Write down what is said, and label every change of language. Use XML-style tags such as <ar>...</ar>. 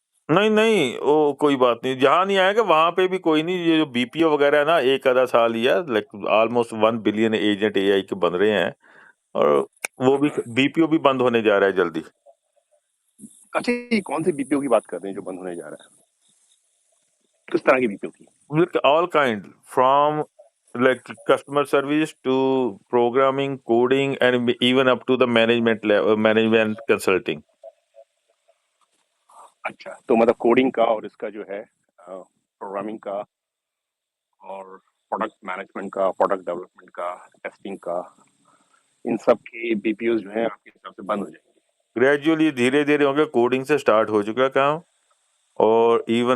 <hi>नहीं नहीं वो कोई बात नहीं, जहाँ नहीं आएगा वहां पे भी कोई नहीं। ये जो BPO वगैरह है ना, एक आधा साल ही है, like almost 1 billion agent AI के बन रहे हैं, और वो भी BPO भी बंद होने जा रहा है जल्दी। अच्छा, ये कौन से BPO की बात कर रहे हैं जो बंद होने जा रहा है? किस तरह की BPO की?</hi> <en>Look, all kind, from like customer service to programming, coding, and even up to the management level, management consulting.</en> <hi>अच्छा, तो मतलब कोडिंग का और इसका जो है प्रोग्रामिंग का और प्रोडक्ट मैनेजमेंट का, प्रोडक्ट डेवलपमेंट का, टेस्टिंग का, इन सब के बीपीओ जो है आपके हिसाब से बंद हो जाएंगे। ग्रेजुअली धीरे धीरे होंगे, कोडिंग से स्टार्ट हो चुका काम, और इवन</hi>